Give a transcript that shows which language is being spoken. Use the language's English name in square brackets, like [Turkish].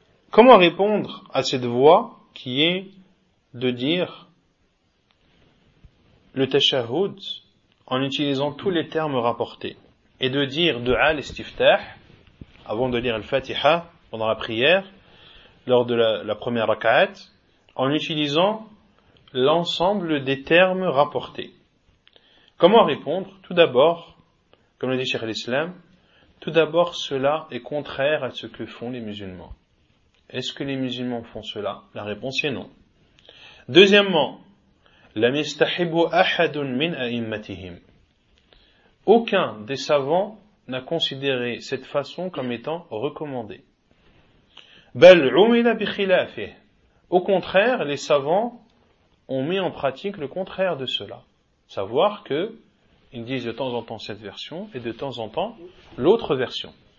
[French] Comment répondre à cette voix qui est de dire le tashahhud en utilisant tous les termes rapportés et de dire du'a l'istiftah avant de lire le fatiha pendant la prière lors de la première rak'at en utilisant l'ensemble des termes rapportés? Comment répondre? Tout d'abord, comme le dit Cheikh al-Islam, tout d'abord cela est contraire à ce que font les musulmans. Est-ce que les musulmans font cela? La réponse est non. [Arabic] Deuxièmement, لم يستحب أحد من أئمتهم. [French] Aucun des savants n'a considéré cette façon comme étant recommandée. [Arabic] بل عمل بخلافه. [French] Au contraire, les savants ont mis en pratique le contraire de cela. savoir que ils disent de temps en temps cette version et de temps en temps l'autre version.